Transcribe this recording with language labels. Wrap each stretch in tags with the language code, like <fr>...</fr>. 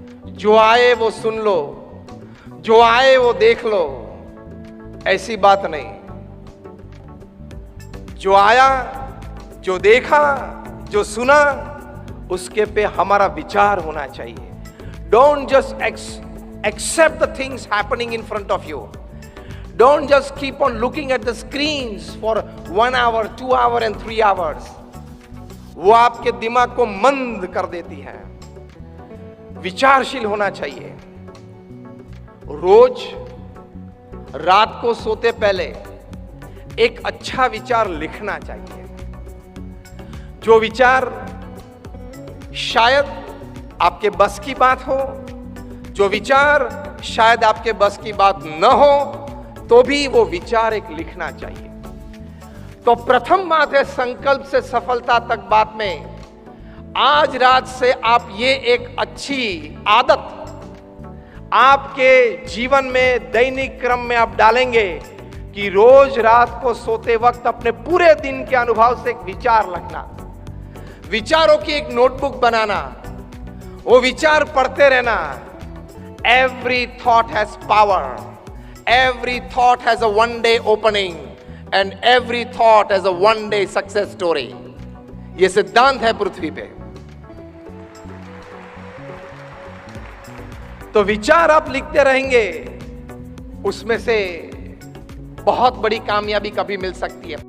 <hi>जो आए वो सुन लो, जो आए वो देख लो, ऐसी बात नहीं। जो आया, जो देखा, जो सुना, उसके पे हमारा विचार होना चाहिए।</hi> <en>Don't just accept the things happening in front of you. Don't just keep on looking at the screens for 1 hour, 2 hour and 3 hours.</en> <hi>वो आपके दिमाग को मंद कर देती है। विचारशील होना चाहिए। रोज रात को सोते पहले एक अच्छा विचार लिखना चाहिए। जो विचार शायद आपके बस की बात हो, जो विचार शायद आपके बस की बात न हो, तो भी वो विचार एक लिखना चाहिए। तो प्रथम बात है संकल्प से सफलता तक बात में, आज रात से आप ये एक अच्छी आदत आपके जीवन में दैनिक क्रम में आप डालेंगे कि रोज रात को सोते वक्त अपने पूरे दिन के अनुभव से एक विचार लिखना, विचारों की एक नोटबुक बनाना, वो विचार पढ़ते रहना।</hi> <en>Every thought has power. Every thought has a one-day opening, and every thought has a one-day success story.</en> <hi>ये सिद्धांत है पृथ्वी पे। तो विचार आप लिखते रहेंगे, उसमें से बहुत बड़ी कामयाबी कभी मिल सकती है।</hi>